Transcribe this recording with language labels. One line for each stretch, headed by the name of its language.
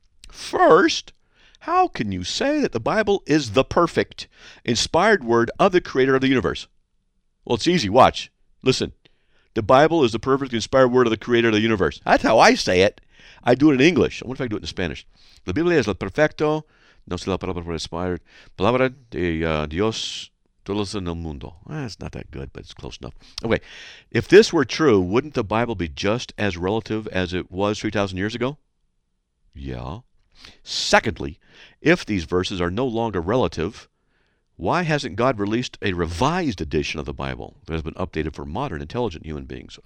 English: First, how can you say that the Bible is the perfect, inspired word of the Creator of the universe? Well, it's easy. Watch. Listen. The Bible is the perfect, inspired word of the Creator of the universe. That's how I say it. I do it in English. I wonder if I can do it in Spanish.
Spanish: La Biblia es la perfecto, no se la palabra por inspired, palabra de Dios, todos en el mundo.
English: It's not that good, but it's close enough. Okay, if this were true, wouldn't the Bible be just as relative as it was 3,000 years ago? Yeah. Secondly, if these verses are no longer relative, why hasn't God released a revised edition of the Bible that has been updated for modern, intelligent human beings?